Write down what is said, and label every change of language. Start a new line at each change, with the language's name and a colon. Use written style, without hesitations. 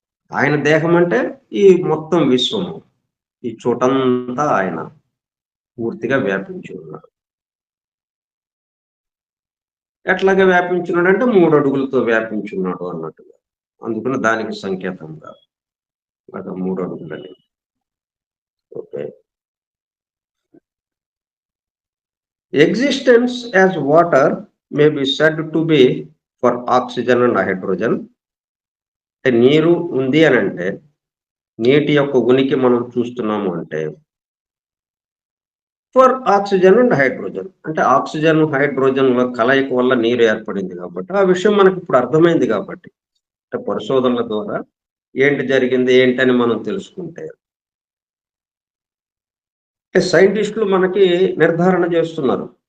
Telugu: ఆయన దేహం అంటే ఈ మొత్తం విశ్వము. ఈ చోటంతా ఆయన పూర్తిగా వ్యాపించి ఉన్నాడు. ఎట్లాగా వ్యాపించున్నాడంటే 3 అడుగులతో వ్యాపించున్నాడు అన్నట్టుగా. అందుకని దానికి సంకేతంగా అక్కడ 3 అడుగులని. Okay.
English: Existence as water may be said to be for oxygen and hydrogen.
Telugu: అంటే నీరు ఉంది అనంటే, నీటి యొక్క ఉనికి మనం చూస్తున్నాము అంటే,
English: For oxygen and hydrogen.
Telugu: అంటే ఆక్సిజన్, హైడ్రోజన్‌ల కలయిక వల్ల నీరు ఏర్పడింది కాబట్టి, ఆ విషయం మనకిప్పుడు అర్థమైంది కాబట్టి, అంటే పరిశోధనల ద్వారా ఏంటి జరిగింది, ఏంటని మనం తెలుసుకుంటే, అంటే సైంటిస్టులు మనకి నిర్ధారణ చేస్తున్నారు.